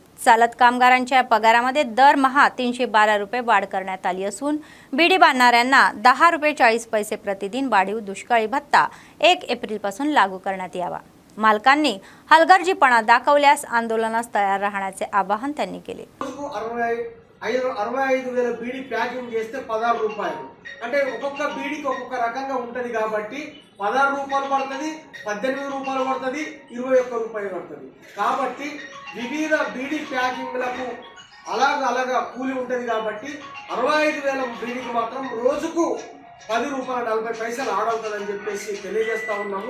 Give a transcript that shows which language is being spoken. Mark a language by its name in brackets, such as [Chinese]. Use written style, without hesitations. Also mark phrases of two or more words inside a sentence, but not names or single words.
[Marathi] चालत कामगारांच्या पगारामध्ये दरमहा 312 रुपये वाढ करण्यात आली असून बीडी बांधणाऱ्यांना 10 रुपये 40 पैसे प्रतिदिन वाढीव दुष्काळी भत्ता 1 एप्रिलपासून लागू करण्यात यावा. मालकांनी हलगर्जीपणा दाखवल्यास आंदोलनास तयार राहण्याचे आवाहन त्यांनी केले. [Telugu] 65,000 బీడీ ప్యాకింగ్ చేస్తే 16 రూపాయలు అంటే ఒక్కొక్క బీడీకి ఒక్కొక్క రకంగా ఉంటది కాబట్టి 16 రూపాయలు పడుతుంది, 18 రూపాయలు పడుతుంది, 21 రూపాయలు పడుతుంది. కాబట్టి వివిధ బీడీ ప్యాకింగ్లకు అలాగా కూలి ఉంటది కాబట్టి 65,000 బీడీకి మాత్రం రోజుకు 10 రూపాయల 40 పైసలు ఆడవుతుందని చెప్పేసి తెలియజేస్తా ఉన్నాము.